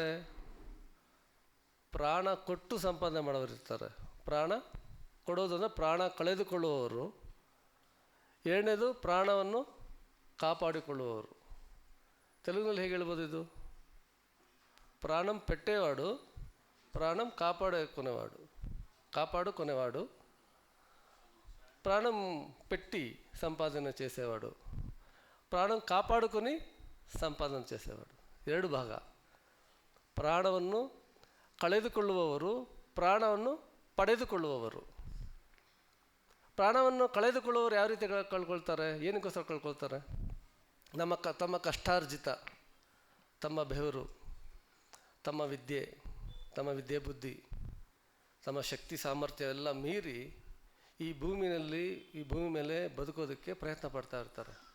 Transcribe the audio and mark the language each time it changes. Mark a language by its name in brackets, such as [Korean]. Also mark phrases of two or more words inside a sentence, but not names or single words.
[Kannada] ಪ್ರಾಣ ಕೊಟ್ಟು ಸಂಪಾದನೆ ಮಾಡೋರು ಇರ್ತಾರೆ. ಪ್ರಾಣ ಕೊಡೋದನ್ನು ಪ್ರಾಣ ಕಳೆದುಕೊಳ್ಳುವವರು ಎರಡನೇದು ಪ್ರಾಣವನ್ನು ಕಾಪಾಡಿಕೊಳ್ಳುವವರು. ತೆಲುಗಿನಲ್ಲಿ ಹೇಗೆ ಹೇಳ್ಬೋದು ಇದು? [Telugu] ప్రాణం పెట్టేవాడు, ప్రాణం కాపాడు కొనేవాడు, ప్రాణం పెట్టి సంపాదన చేసేవాడు, ప్రాణం కాపాడుకొని ಸಂಪಾದನೆ చేసేవాడు. [Kannada] ಎರಡು ಭಾಗ. ಪ್ರಾಣವನ್ನು ಕಳೆದುಕೊಳ್ಳುವವರು, ಪ್ರಾಣವನ್ನು ಪಡೆದುಕೊಳ್ಳುವವರು. ಪ್ರಾಣವನ್ನು ಕಳೆದುಕೊಳ್ಳುವವರು ಯಾವ ರೀತಿ ಕಳ್ಕೊಳ್ತಾರೆ? ಏನಕ್ಕೋಸ್ಕರ ಕಳ್ಕೊಳ್ತಾರೆ? ತಮ್ಮ ಕಷ್ಟಾರ್ಜಿತ, ತಮ್ಮ ಬೆವರು, ತಮ್ಮ ವಿದ್ಯೆ ಬುದ್ಧಿ, ತಮ್ಮ ಶಕ್ತಿ ಸಾಮರ್ಥ್ಯ ಎಲ್ಲ ಮೀರಿ ಈ ಭೂಮಿ ಮೇಲೆ ಬದುಕೋದಕ್ಕೆ ಪ್ರಯತ್ನ ಪಡ್ತಾ ಇರ್ತಾರೆ.